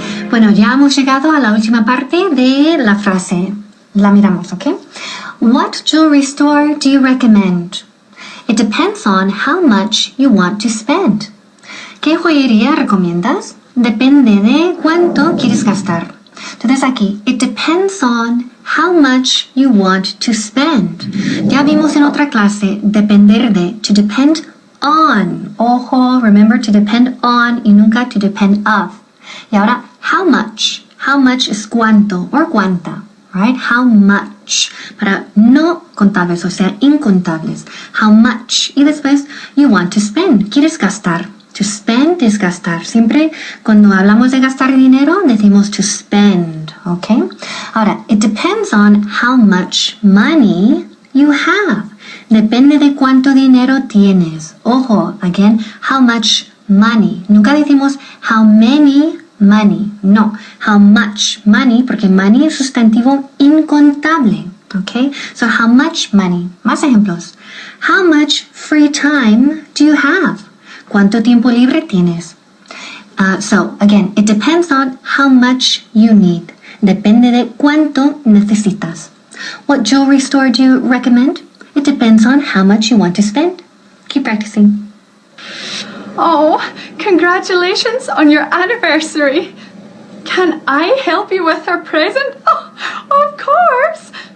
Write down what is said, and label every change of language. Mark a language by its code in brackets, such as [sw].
[es] Bueno, ya hemos llegado a la última parte de la frase. La miramos, ¿ok? [en] What jewelry store do you recommend? It depends on how much you want to spend. [es] ¿Qué joyería recomiendas? Depende de cuánto quieres gastar. Entonces aquí, [en] it depends on how much you want to spend. [es] Ya vimos en otra clase, depender de, [en] to depend on. [es] Ojo, [en] remember to depend on [es] y nunca [en] to depend of. [es] Y ahora, [en] how much? How much [es] es cuánto [en] or [es] cuánta, [en] right? How much. [es] Para no contables, o sea, incontables. How much. Y después, [en] you want to spend. [es] ¿Quieres gastar? [en] To spend [es] es gastar. Siempre cuando hablamos de gastar dinero, decimos [en] to spend, [es] ¿ok? [en] Ahora, it depends on how much money you have. [es] Depende de cuánto dinero tienes. Ojo, [en] again, how much money. [es] Nunca decimos [en] how many money. [es] No, [en] how much money, [es] porque money es sustantivo incontable. [en] Okay, so how much money? [es] Más ejemplos. [en] How much free time do you have? [es] ¿Cuánto tiempo libre tienes? [en] So, again, it depends on how much you need. [es] Depende de cuánto necesitas. [en] What jewelry store do you recommend? It depends on how much you want to spend. Keep practicing. Oh, congratulations on your anniversary. Can I help you with our present? Oh, of course.